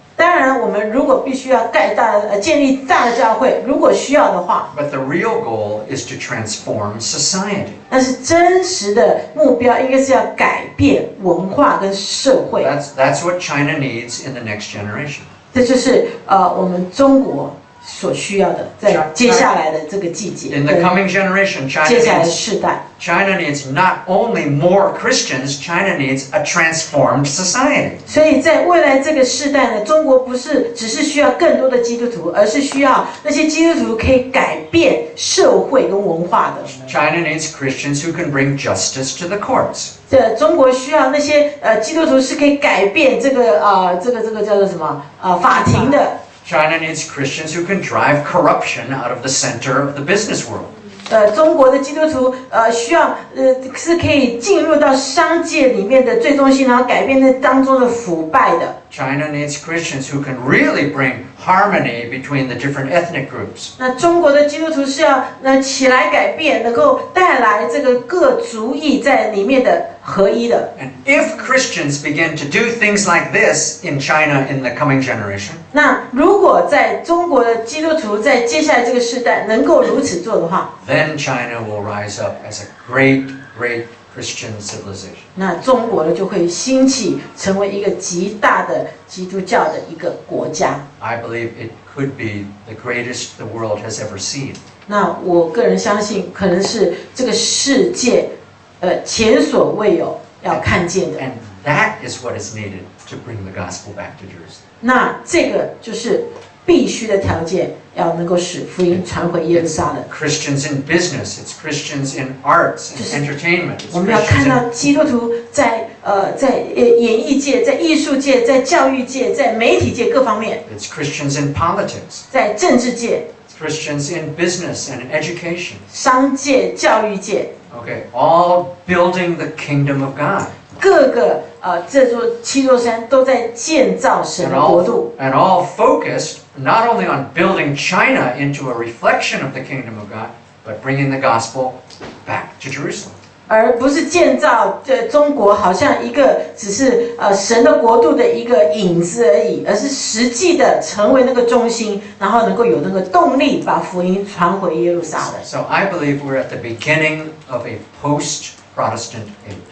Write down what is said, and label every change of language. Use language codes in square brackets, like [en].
[zh] 当然，我们如果必须要建立大的教会，如果需要的话， [en] But the real goal is to transform society. [zh] 但是真实的目标应该是要改变文化跟社会。 [en] That's what China needs in the next generation. [zh] 这就是我们中国所需要的，在接下来的这个季节， [en] In the coming generation, [zh] 接下来的世代。 [en] China needs not only more Christians, China needs a transformed society. [zh] 所以在未来这个世代呢，中国不是只是需要更多的基督徒，而是需要那些基督徒可以改变社会跟文化的。 [en] China needs Christians who can bring justice to the courts. [zh] 中国需要那些基督徒是可以改变这个叫做什么法庭的。 [en] China needs Christians who can drive corruption out of the center of the business world. [zh] 中国的基督徒需要是可以进入到商界里面的最中心，然后改变那当中的腐败的。 [en] China needs Christians who can really bring harmony between the different ethnic groups. [zh] 那中国的基督徒是要起来改变，能够带来这个各族裔在里面的合一的。 [en] And if Christians begin to do things like this in China in the coming generation, [zh] 那如果在中国的基督徒在接下来这个世代能够如此做的话， [en] then China will rise up as a great, great Christian civilization. [zh] 那中国呢就会兴起，成为一个极大的基督教的一个国家。 [en] I believe it could be the greatest the world has ever seen. [zh] 那我个人相信，可能是这个世界前所未有要看见的。 [en] And that is what is needed to bring the gospel back to Jerusalem. [zh] 那这个就是必须的条件，要能够使福音传回耶路撒冷。 [en] Christians in business, it's Christians in arts and entertainment. It's [zh] 我们要看 [en] Christians [zh] 到基督徒在演艺界、在艺术界、在教育界、在媒体界各方面， [en] it's Christians in politics, [zh] 在政治界、 [en] it's Christians in business and education. [zh] 商界、教育界， [en] Okay, all building the kingdom of God. [zh] 各个这7座山都在建造神 [en] And [zh] 的国度。 [en] all focused not only on building China into a reflection of the kingdom of God, but bringing the gospel back to Jerusalem. [zh] 而不是建造中国好像一个只是神的国度的一个影子而已，而是实际的成为那个中心，然后能够有那个动力把福音传回耶路撒冷。 [en] So I believe we're at the beginning of a post-Protestant age.